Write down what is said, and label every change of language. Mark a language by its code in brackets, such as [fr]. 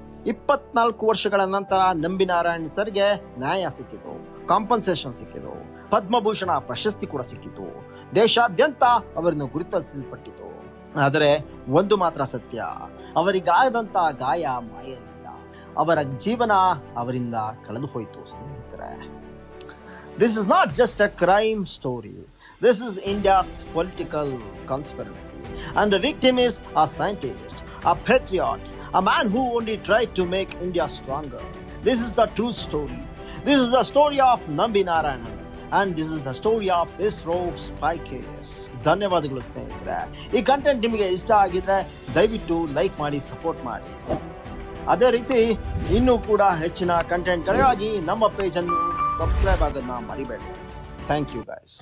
[kn] 24 ವರ್ಷಗಳ ನಂತರ ನಂಬಿನಾರಾಯಣ್ ಸರ್ಗೆ ನ್ಯಾಯ ಸಿಕ್ಕಿತು, ಕಾಂಪನ್ಸೇಷನ್ ಸಿಕ್ಕಿತು, ಪದ್ಮಭೂಷಣ ಪ್ರಶಸ್ತಿ ಕೂಡ ಸಿಕ್ಕಿತು, ದೇಶಾದ್ಯಂತ ಅವರನ್ನು ಗುರುತಿಸಲ್ಪಟ್ಟಿತು. ಆದರೆ ಒಂದು ಮಾತ್ರ ಸತ್ಯ, ಅವರಿಗಾದಂತ ಗಾಯ ಮಾಯಲಿಲ್ಲ, ಅವರ ಜೀವನ ಅವರಿಂದ ಕಳೆದು ಹೋಯಿತು. [en] ಸ್ನೇಹಿತರೆ, this is not just a crime story. This is India's political conspiracy. And the victim is a scientist, a patriot, a man who only tried to make India stronger. This is the true story. This is the story of Nambi Narayanan. And this is the story of ISRO spy case. [kn] ಧನ್ಯವಾದಗಳು ಸ್ನೇಹಿತರೆ. ಈ content ನಿಮಗೆ ಇಷ್ಟ ಆಗಿದ್ರೆ ದಯವಿಟ್ಟು like ಮಾಡಿ, support ಮಾಡಿ. ಅದೇ ರೀತಿ ಇನ್ನೂ ಕೂಡ ಹೆಚ್ಚಿನ ಕಂಟೆಂಟ್ಗಳಿಗಾಗಿ ನಮ್ಮ ಪೇಜನ್ನು ಸಬ್ಸ್ಕ್ರೈಬ್ ಆಗೋದನ್ನ ಮರಿಬೇಡಿ. [en] Thank you guys.